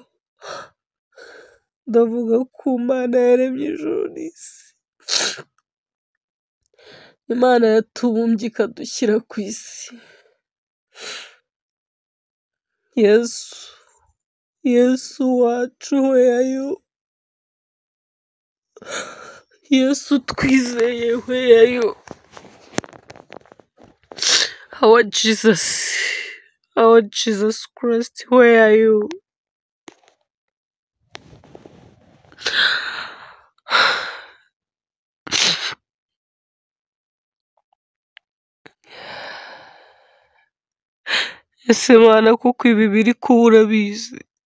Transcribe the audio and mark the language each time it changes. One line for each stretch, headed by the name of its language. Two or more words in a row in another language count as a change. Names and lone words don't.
Kinyarwanda: Ndavuga ku Mana yaremye ijuru n'isi, Imana yatubumbye ikadushyira ku isi. Yesu wacu,
English: where are you?
Kinyarwanda: Yesu twizeye,
English: where are you? Our Jesus, our Jesus Christ, where are you?
Kinyarwanda: Ese Mana kuko ibi biri kuba urabizi.